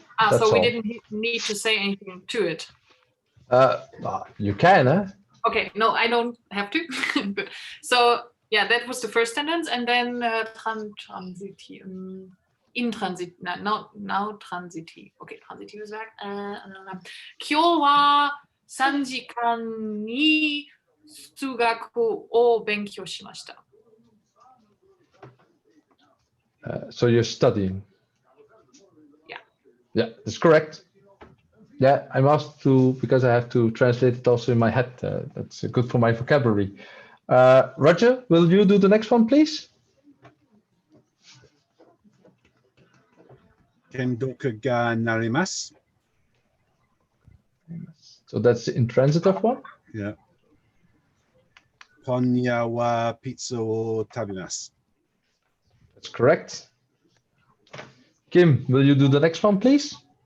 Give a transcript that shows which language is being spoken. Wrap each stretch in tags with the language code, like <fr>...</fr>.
<en>That's so we all. didn't need to say anything to it. You can, huh? Okay, no, I don't have to. So Yeah, that was the first sentence, and then transitiv, intransitive. No, now transitive. Okay, transitive verb.</en> <ja>今日は3時間に数学を勉強しました。</ja> <en>So you're studying. Yeah. Yeah, that's correct. Yeah, I'm asked to because I have to translate it also in my head. That's good for my vocabulary. Roger, will you do the next one, please?</en> <ja>剣読がなります。</ja> <en>So that's the intransitive one. Yeah.</en> <ja>今夜はピザを食べます。</ja> <en>That's correct. Kim, will you do the next one, please?</en>